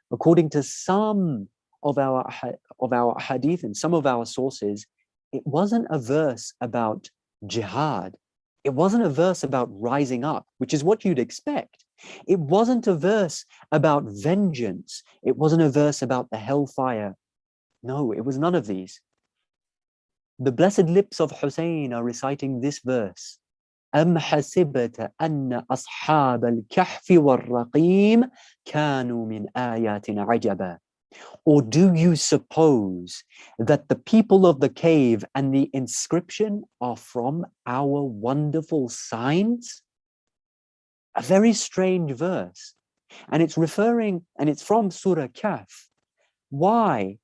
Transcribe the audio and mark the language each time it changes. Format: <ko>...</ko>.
<en>According to some of our hadith and some of our sources, it wasn't a verse about jihad. It wasn't a verse about rising up, which is what you'd expect. It wasn't a verse about vengeance. It wasn't a verse about the hellfire. No, it was none of these. The blessed lips of Hussain are reciting this verse.</en> <ar>أم حسبت أن أصحاب الكهف والرقيم كانوا من آياتنا عجبا.</ar> <en>Or do you suppose that the people of the cave and the inscription are from our wonderful signs? A very strange verse. And it's referring, and it's from Surah Kahf. Why?</en>